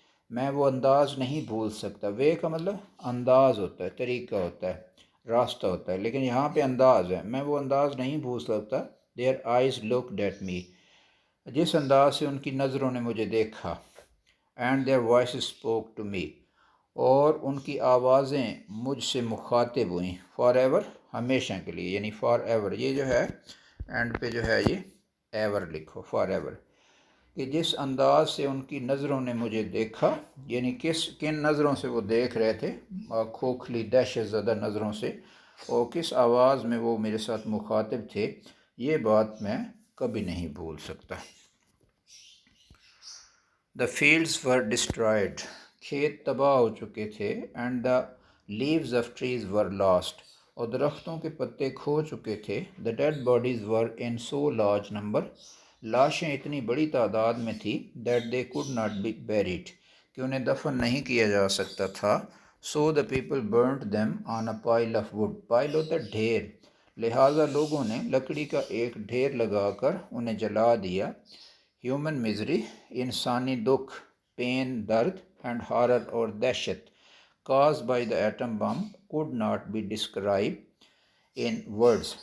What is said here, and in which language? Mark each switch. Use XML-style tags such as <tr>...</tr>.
<ur>میں وہ انداز نہیں بھول سکتا. وے کا مطلب انداز ہوتا ہے، طریقہ ہوتا ہے، راستہ ہوتا ہے، لیکن یہاں پہ انداز ہے. میں وہ انداز نہیں بھول سکتا.</ur> <en>Their eyes looked at me.</en> <ur>جس انداز سے ان کی نظروں نے مجھے دیکھا.</ur> <en>And their voices spoke to me.</en> <ur>اور ان کی آوازیں مجھ سے مخاطب ہوئیں. Forever ہمیشہ کے لیے، یعنی forever. یہ جو ہے اینڈ پہ جو ہے یہ ایور لکھو. forever. کہ جس انداز سے ان کی نظروں نے مجھے دیکھا، یعنی کن نظروں سے وہ دیکھ رہے تھے، کھوکھلی دہشت زدہ نظروں سے، اور کس آواز میں وہ میرے ساتھ مخاطب تھے، یہ بات میں کبھی نہیں بھول سکتا۔</ur> <en>The fields were destroyed.</en> <ur>کھیت تباہ ہو چکے تھے.</ur> <en>And the leaves of trees were lost.</en> <ur>اور درختوں کے پتے کھو چکے تھے.</ur> <en>The dead bodies were in so large number.</en> <ur>لاشیں اتنی بڑی تعداد میں تھی</ur> <en>that they could not be buried.</en> <ur>کہ انہیں دفن نہیں کیا جا سکتا تھا.</ur> <en>So the people burnt them on a pile of wood.</en> <ur>Pile ہوتا ہے ڈھیر. لہٰذا لوگوں نے لکڑی کا ایک ڈھیر لگا کر انہیں جلا دیا.</ur> <en>human misery,</en> <ur>انسانی دکھ،</ur> <en>pain درد، and horror</en> <ur>اور دہشت،</ur> <en>Caused by the atom bomb could not be described in words.</en>